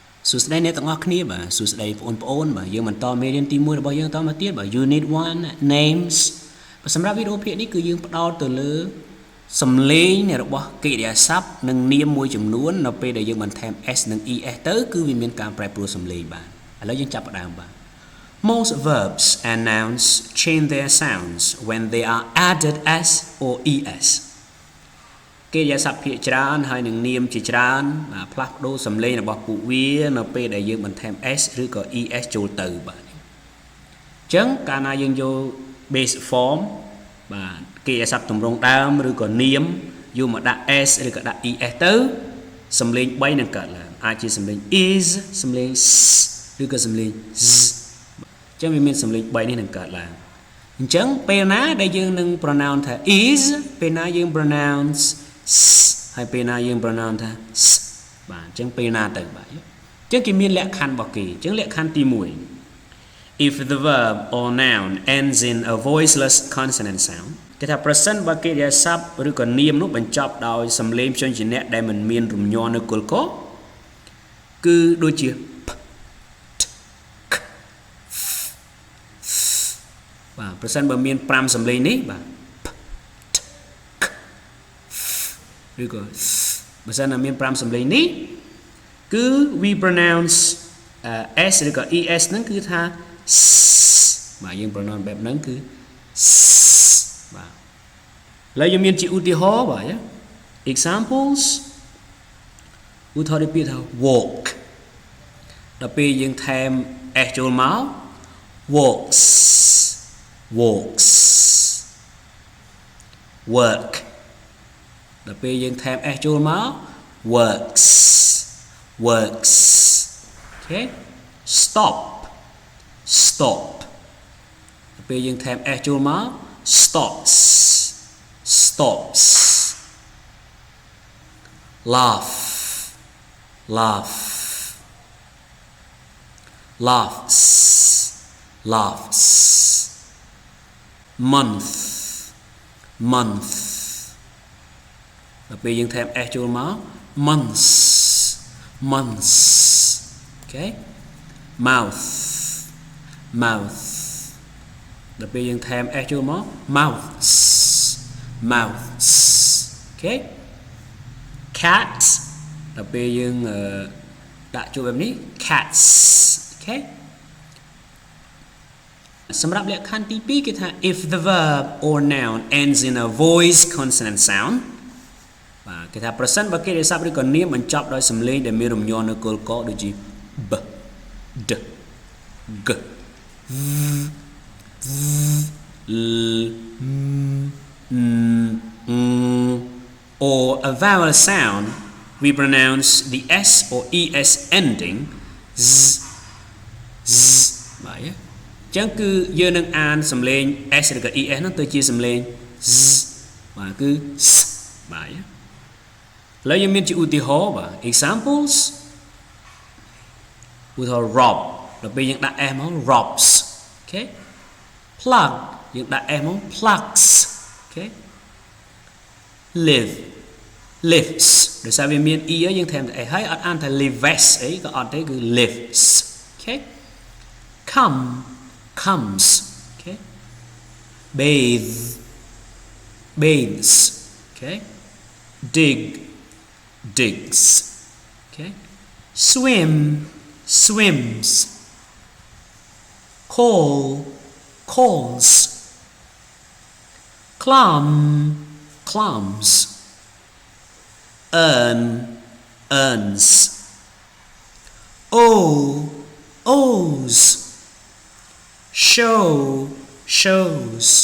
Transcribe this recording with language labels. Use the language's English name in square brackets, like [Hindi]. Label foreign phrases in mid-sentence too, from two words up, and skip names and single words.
[Khmer] សួស្តីអ្នកទាំងអស់គ្នាបាទសួស្តីបងប្អូនបាទយើងបន្តមេរៀនទី1របស់យើងតមកទៀតបាទ Unit 1 Names បាទសម្រាប់វីដេអូភាគនេះគឺយើងផ្ដោតទៅលើសំឡេងរបស់កិរិយាសព្ទនិងនាមមួយចំនួននៅពេលដែលយើងបន្ថែម s និង es ទៅគឺវាមានការប្រែប្រួលសំឡេងបាទឥឡូវយើងចាប់ផ្ដើមបាទ [English] Most verbs and nouns change their sounds when they are added s or es [Khmer] កិរិយាសព្ទភាគច្រើនហើយនឹងនាមជាច្រើនបាទផ្លាស់ប្ដូរសំឡេងរបស់ពួកវានៅពេលដែលយើងបន្ថែម s ឬក៏ es ចូលទៅបាទអញ្ចឹងកាលណាយើងយក [English] base form [Khmer] បាទកិរិ យាសព្ទទម្រង់ដើមឬក៏នាមយកមកដាក់ s ឬក៏ដាក់ es ទៅសំឡេង3នឹងកើតឡើងអាចជាសំឡេង is សំឡេង s ឬ ក៏សំឡេង z អញ្ចឹងវាមានសំឡេង3នេះនឹងកើតឡើងអញ្ចឹងពេលណាដែលយើងនឹង pronounce ថា is ពេលណាយើង pronounceហើយពេលណាយើង pronounce ថា s បាទអញ្ចឹងពេលណាទៅបាទអញ្ចឹងគេមានលក្ខខណ្ឌរបស់គេអញ្ចឹងលក្ខខណ្ឌទី1 [English] if the verb or noun ends in a voiceless consonant sound [Khmer] គេថាប្រសិនបើកិរិយាសព្ទឬក៏នាមនោះបញ្ចប់ដោយសំឡេងព្យញ្ជនៈដែលមិនមានរំញ័រនៅគល់កគឺដូចជា បាទប្រសិនបើមាន5សំឡេងនេះបាទឬក៏បើសិនណាមាន 5សំឡេងនេះគឺ [English] we pronounce s [Khmer] ឬក៏ es ហ្នឹងគឺថាបាទយើង pronounce បែបហ្នឹងគឺបាទឥឡូវយើងមានជាឧទាហរណ៍បាទ examples ឧទាហរណ៍ពីថា walk ដល់ពេលយើងថែម s ចូលមក walks work ដល់ពេលយើងថែម s ចូលមក works [English] okay stop [Khmer] ដល់ពេលយើងថែម s ចូលមក stops [English] laugh laughs month [Khmer] ដល់ពេលយើងថែម s ចូលមក months [English] okay mouth [Khmer] ដល់ពេលយើងថែម s ចូលមក [English] mouths okay cat [Khmer] ដល់ពេលយើងដាក់ចូលបែបនេះ [English] cats okay [Khmer] សម្រាប់លក្ខខណ្ឌទី2គេថា [English] if the verb or noun ends in a voice consonant sound [Khmer] បាទគេថាប្រសិនបើកិរិយាសព្ទឬក៏នាមបញ្ចប់ដោយសំឡេងដែលមានរំញ័រនៅគល់កដូចជា b d g [English] l or a vowel sound we pronounce the s or es ending z [Khmer] បាទអញ្ចឹងគឺយើងនឹងអានសំឡេង s ឬក៏ es ហ្នឹងទៅជាសំឡេង z បាទគឺ s បាទឥឡូវយើងមានជាឧទាហរណ៍បាទ examples ឧទាហរណ៍ rob ដល់ពេលយើងដាក់ s មក [English] robs okay plug [Khmer] យើងដាក់ s មក [English] plugs okay [Khmer] lives ដោយសារវាមាន e យើងថែមតែ s ហើយអត់អានថា lives អីក៏អត់ទេគឺ [English] lives okay comes okay bathes okay digs okay swims calls climbs earns owes shows